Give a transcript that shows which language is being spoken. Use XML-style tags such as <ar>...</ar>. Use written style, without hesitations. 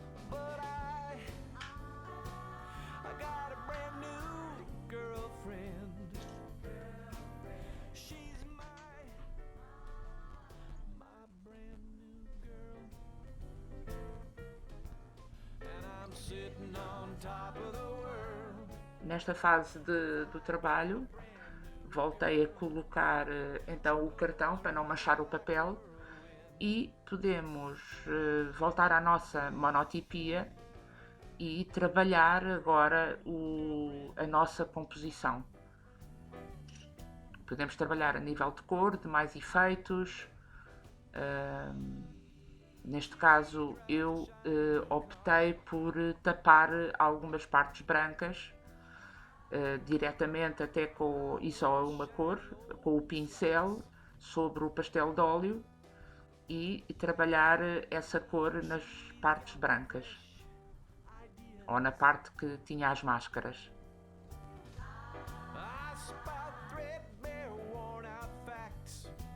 <en>But I got a brand new girlfriend. She's my brand new girl. And I'm sitting on top of the world.</en> <pt>Nesta fase do trabalho, voltei a colocar então o cartão para não manchar o papel e podemos voltar à nossa monotipia e trabalhar agora a nossa composição. Podemos trabalhar a nível de cor, de mais efeitos. Neste caso eu optei por tapar algumas partes brancas diretamente até e só uma cor, com o pincel sobre o pastel de óleo e trabalhar essa cor nas partes brancas ou na parte que tinha as máscaras.</pt> <en>I spout threadbare, worn out facts.</en>